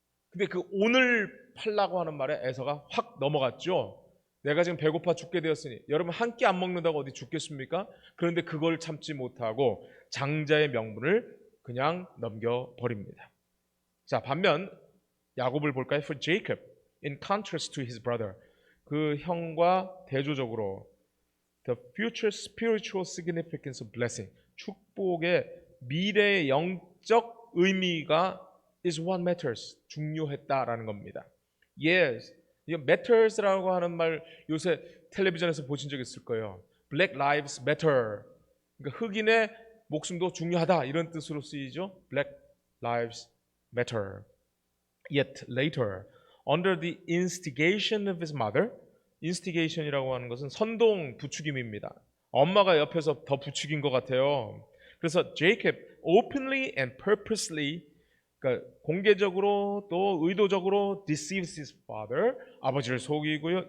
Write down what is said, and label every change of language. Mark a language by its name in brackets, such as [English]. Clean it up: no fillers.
[Korean] 근데 그 오늘 팔라고 하는 말에 에서가 확 넘어갔죠. 내가 지금 배고파 죽게 되었으니, 여러분 한 끼 안 먹는다고 어디 죽겠습니까? 그런데 그걸 참지 못하고 장자의 명분을 그냥 넘겨버립니다. 자, 반면 야곱을 볼까요? [English] For Jacob, in contrast to his brother, [Korean] 그 형과 대조적으로 [English] the future spiritual significance of blessing, [Korean] 축복의 미래의 영적 의미가 [English] is what matters, [Korean] 중요했다라는 겁니다. Yes, 이 matters라고 하는 말 요새 텔레비전에서 보신 적 있을 거예요. [English] Black lives matter, [Korean] 그러니까 흑인의 목숨도 중요하다, 이런 뜻으로 쓰이죠. [English] Black lives matter. Yet later, under the instigation of his mother, instigation이라고 [Korean] 하는 것은 선동, 부추김입니다. 엄마가 옆에서 더 부추긴 것 같아요. 그래서 [English] Jacob openly and purposely, [Korean] 그러니까 공개적으로 또 의도적으로 [English] deceives his father, [Korean] 아버지를 속이고요.